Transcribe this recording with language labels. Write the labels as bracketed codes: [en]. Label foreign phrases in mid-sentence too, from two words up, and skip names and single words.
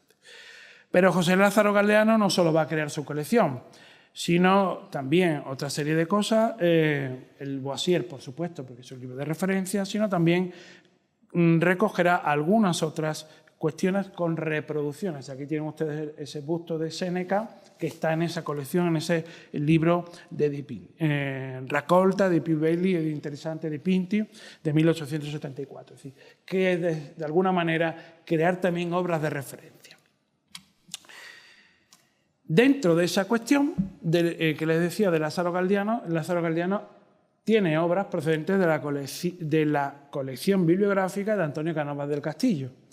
[es] Pero José Lázaro Galdeano no solo va a crear su colección, sino también otra serie de cosas, el Boissier, por supuesto, porque es un libro de referencia, sino también recogerá algunas otras cuestiones con reproducciones. Aquí tienen ustedes ese busto de Séneca que está en esa colección, en ese libro de Dipinti. Raccolta di più belli ed interessanti dipinti de 1874. Es decir, que de alguna manera crear también obras de referencia. Dentro de esa cuestión que les decía de Lázaro Galdeano tiene obras procedentes de la colección bibliográfica de Antonio Cánovas del Castillo.